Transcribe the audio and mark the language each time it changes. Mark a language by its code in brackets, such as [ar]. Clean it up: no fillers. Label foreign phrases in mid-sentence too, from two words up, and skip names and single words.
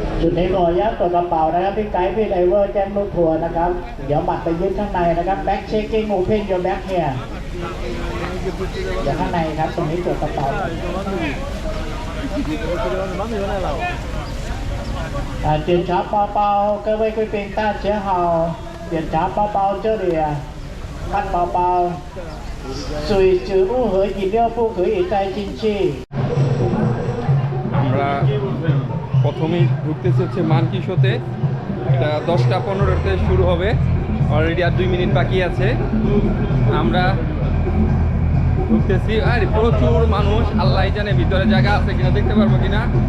[th] จุดนี้ขออนุญาตตรวจกระเป๋านะครับพี่ไกด์พี่ไดเวอร์แจ้งลูกทัวร์นะครับเดี๋ยวบัตรไปยึดข้างในนะครับ [en] bag checking open your bag [th] เฮียเดี๋ยวข้างในครับตรงนี้ตรวจกระเป๋า [zh] 检查包包，各位贵宾大家好。检查包包这里啊，看包包，水、植物和饮料不可以带进去。 [bn] আমরা প্রথমেই ঢুকতেছি হচ্ছে মানকিশোতে। এটা 10টা 15-তে শুরু হবে, অলরেডি আর 2 মিনিট বাকি আছে। আমরা ঢুকতেছি, আর প্রচুর মানুষ, আল্লাহ জানে ভিতরে জায়গা আছে কিনা, দেখতে পারবো কিনা।